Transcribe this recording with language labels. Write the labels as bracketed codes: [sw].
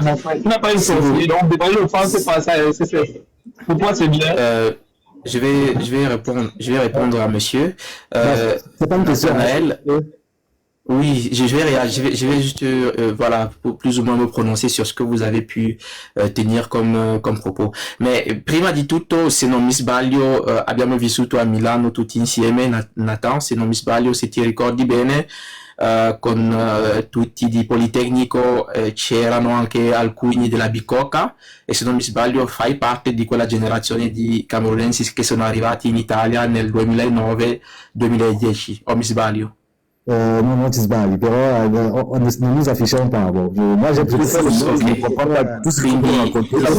[fr] Tu n'as pas une sortie, donc dévaluer le franc CFA, pour toi, c'est bien. Je vais répondre à monsieur. C'est pas une question. Oui, je vais juste, voilà, pour plus ou moins me prononcer sur ce que vous avez pu tenir comme propos. [it] Mais prima di tutto, se non mi sbaglio, abbiamo vissuto a Milano tutti insieme, Nathan, se non mi sbaglio, se ti ricordi bene, con tutti di Politecnico c'erano anche alcuni della Bicocca e se non mi sbaglio fai parte di quella generazione di camerunensi che sono arrivati in Italia nel 2009-2010, o mi sbaglio? Non ti sbagli, però non [fr] nous affichiamo pas. Bon. Moi, j'ai pris ça, je ne comprends pas tout ce que vous racontez.